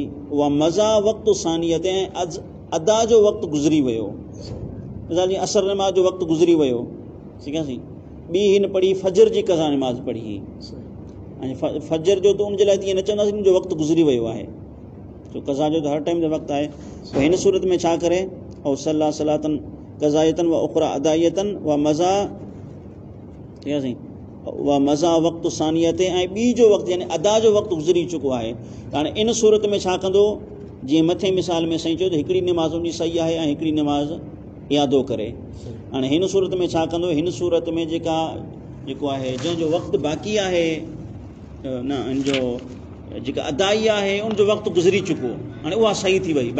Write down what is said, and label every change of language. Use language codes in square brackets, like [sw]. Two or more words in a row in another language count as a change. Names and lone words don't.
[sd] उहा मज़ा वक़्तु सानियत, ऐं अदा जो वक़्तु गुज़री वियो, मिसाल जीअं असर नमाज़ जो वक़्तु गुज़री वियो, ठीकु आहे। ॿी हिन पढ़ी फजर जी क़ज़ा नमाज़ पढ़ी, ऐं फजर जो त उनजे लाइ तीअं न चवंदासीं हुनजो वक़्तु गुज़री वियो आहे, छो क़ज़ा जो त हर टाइम जो वक़्तु आहे। पोइ हिन सूरत में छा करे? ऐं [ar] صلى صلاة قضائية وأخرى أدائية ومضى, [sd] ठीकु आहे साईं, उहा मज़ा वक़्तु सानियत, ऐं ॿी जो वक़्तु यानी अदा जो वक़्तु गुज़री चुको आहे। हाणे इन सूरत में छा कंदो? जीअं मथे मिसाल में साईं चयो त हिकिड़ी नमाज़ उनजी सही आहे ऐं हिकिड़ी नमाज़ यादो करे। हाणे हिन सूरत में छा कंदो? हिन सूरत में जेको आहे जंहिंजो वक़्तु बाक़ी आहे, न हिनजो जेका अदाई आहे उनजो वक़्तु गुज़री चुको, हाणे उहा सही थी वई।